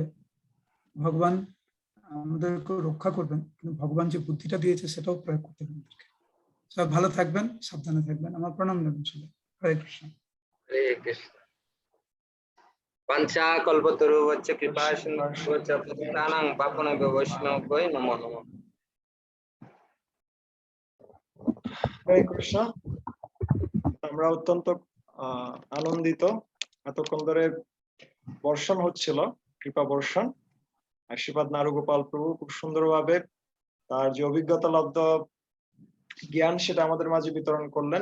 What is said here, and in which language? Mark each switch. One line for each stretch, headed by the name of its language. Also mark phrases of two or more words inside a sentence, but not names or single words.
Bangla: ভগবান আমাদেরকে রক্ষা করবেন, কিন্তু ভগবান যে বুদ্ধিটা দিয়েছে সেটাও প্রয়োগ করতে হবে আমাদেরকে। সবাই ভালো থাকবেন, সাবধানে থাকবেন। আমার প্রণাম নেবেন সবাই। হরে কৃষ্ণ।
Sanskrit: হরে কৃষ্ণ। পঞ্চা কল্পতরুভ্যশ্চ কৃপা সিন্ধুভ্যশ্চ পতিতানাং পাবনেভ্যো বৈষ্ণবেভ্যো নমো নমঃ। হরে কৃষ্ণ।
Bangla: আমরা অত্যন্ত আনন্দিত, এতক্ষণ ধরে বর্ষণ হচ্ছিল, কৃপা বর্ষণ। আশীর্বাদ নারুগোপাল প্রভু খুব সুন্দরভাবে তার যে অভিজ্ঞতা লব্ধ জ্ঞান সেটা আমাদের মাঝে বিতরণ করলেন।